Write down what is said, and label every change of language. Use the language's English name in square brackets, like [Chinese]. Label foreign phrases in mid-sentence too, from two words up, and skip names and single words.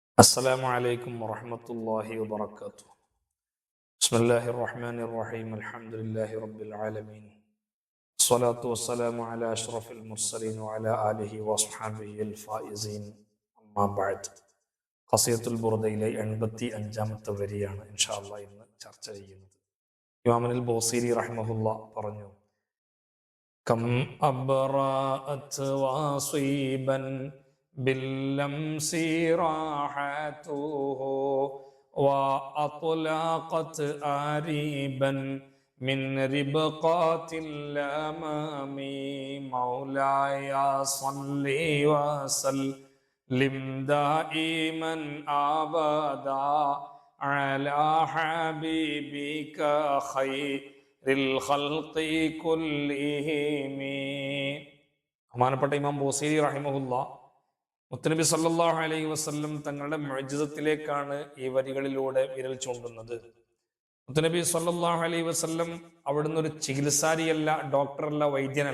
[Arabic] السلام عليكم ورحمة الله وبركاته. بسم الله الرحمن الرحيم. الحمد لله رب العالمين. الصلاة والسلام على أشرف المرسلين وعلى آله وصحبه الفائزين. أما بعد. [Malayalam] ഖസിയത്തുൽ ബുർദയിലെ 85-ാമത്തെ വരിയാണ് [Arabic] إن شاء الله [Malayalam] ഇന്ന് ചർച്ച ചെയ്യുന്നത്. [Arabic] الإمام البوصيري رحمه الله പറഞ്ഞു: كم أبرأت وصبا باللمس راحته وأطلقت آريبا من ربقات الأمام مولاي صل وسلم دائما أبدا على حبيبك خير الخلق كلهم. [Malayalam] ബഹുമാനപ്പെട്ട ഇമാം ബൂസീരി റഹിമഹുല്ലാ മുത്തനബി [Arabic] صلى الله عليه وسلم [Malayalam] തങ്ങളുടെ മുഅ്ജിസത്തിലേക്കാണ് ഈ വരികളിലൂടെ വിരൽ ചൂണ്ടുന്നത്. മുത്തനബി [Arabic] صلى الله عليه وسلم [Malayalam] അവിടുന്ന് ഒരു ചികിത്സാരിയല്ല, ഡോക്ടറല്ല, വൈദ്യനല്ല.